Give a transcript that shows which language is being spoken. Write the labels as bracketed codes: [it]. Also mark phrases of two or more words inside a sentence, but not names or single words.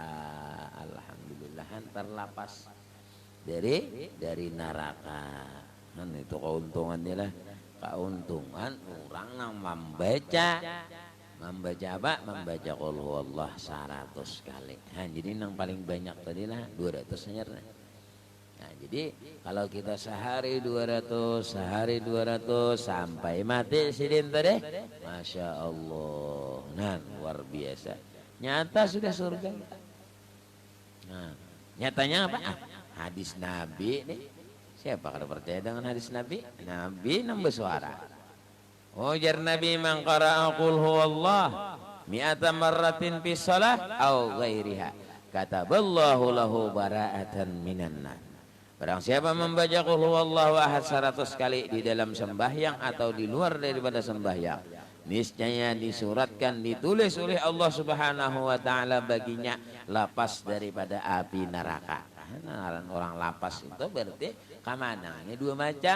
[id] Alhamdulillah terlepas dari neraka. Itu keuntungannya lah, keuntungan orang yang membaca apa? Membaca [ar] قل هو الله [id] 100 kali. Nah, jadi yang paling banyak tadi lah 200 saja. Nah, jadi kalau kita sehari 200 sampai mati sidin tadi, [ar] ما شاء الله. [id] Nah, luar biasa. Nyata sudah surga. Nah, nyatanya apa? Hadis Nabi nih. Siapa kada percaya dengan hadis Nabi? Nabi nang bersuara. Ujar Nabi, [ar] من قرأ قل هو الله مائة مرة في صلاة أو غيرها كتب الله له براءة من النار. [id] Barang siapa membaca [ar] قل هو الله أحد [id] 100 kali di dalam sembahyang atau di luar daripada sembahyang, niscaya disuratkan, ditulis oleh [ar] الله سبحانه وتعالى [id] baginya lapas daripada api neraka. Nah, orang lapas itu berarti kamananya 2 macam.